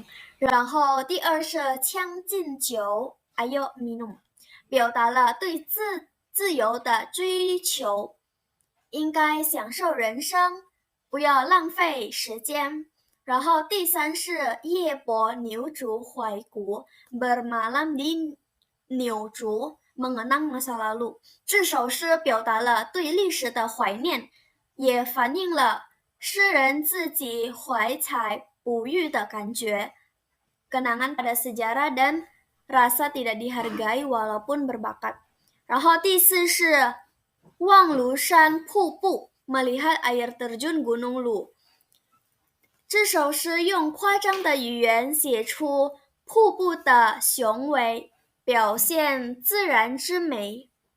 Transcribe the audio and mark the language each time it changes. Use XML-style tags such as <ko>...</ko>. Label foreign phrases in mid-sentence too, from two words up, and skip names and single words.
<zh>然后第二是《将进酒》</zh> <id>Ayo Minum，</id> <zh>表达了对自由的追求，应该享受人生，不要浪费时间。然后第三是夜泊牛渚怀古</zh> <id>Bermalam di 牛渚 Mengenang masa lalu。</id> <zh>这首诗表达了对历史的怀念，也反映了诗人自己怀才不遇的感觉。</zh> <id>Kenangan pada sejarah dan rasa tidak dihargai walaupun berbakat。</id> <zh>然后第四是望庐山瀑布</zh> <id>Melihat air terjun Gunung Lu。</id> <zh>这首诗用夸张的语言写出瀑布的雄伟，表现自然之美。</zh>